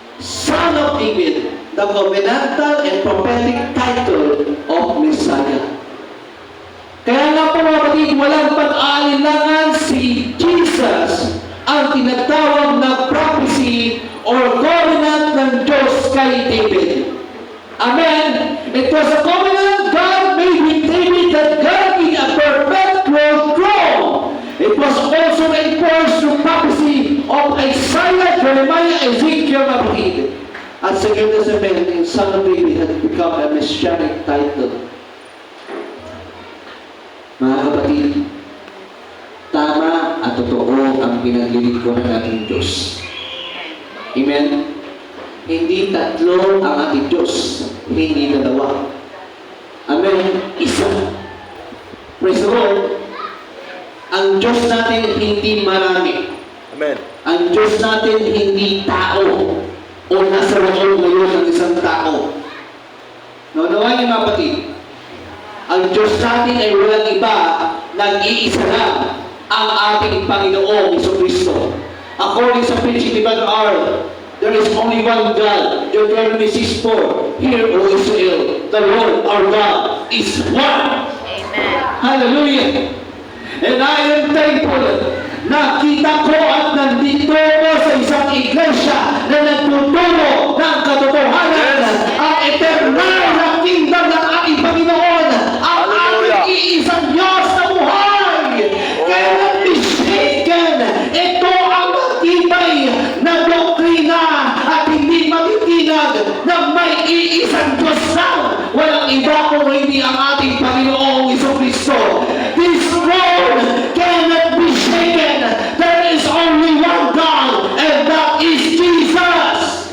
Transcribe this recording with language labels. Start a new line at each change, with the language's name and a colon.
English: Son of David, the covenantal and prophetic title of Messiah.
Filipino: Kaya nga po mga kapatid, walang pag-aalinlangan si Jesus ang tinatawag na prophecy or covenant ng Diyos kay David. Amen.
English: It was a covenant God made with David that God be a perpetual throne. It was also enforced through prophecy of Isaiah, Jeremiah, Ezekiel, David.
Filipino: At sa
English: New Testament, in Son of David had become a messianic title.
Filipino: Mga kapatid, tama at totoo ang pinaglilingkuran natin Diyos. Amen. Hindi tatlo ang ating Diyos, hindi dalawa. Amen. Isa.
English: Praise the Lord.
Filipino: Ang Diyos natin hindi marami. Amen. Ang Diyos natin hindi tao o nasa loob ngayon ng isang tao. Naunawa niyo mga kapatid, ang Diyos natin ay walang iba, nag-iisa lang ang ating Panginoong Jesucristo.
English: According sa preaching ni Brother R, there is only one God. Deuteronomy 6:4. Hear, O Israel, the Lord our God is one. Amen. Hallelujah! And I am thankful
Filipino: na kita ko at nandito ko sa isang iglesia na nagtuturo ng katotohanan ang eternal na kingdom ng ating Panginoon, ang ating iisang Diyos na buhay. Kaya nag-mistaken, ito ang matibay na doktrina at hindi matitinag na may iisang Diyos lang. Walang iba kung hindi ang ating Panginoong Jesucristo.
English: This throne cannot be shaken. There is only one God, and that is Jesus.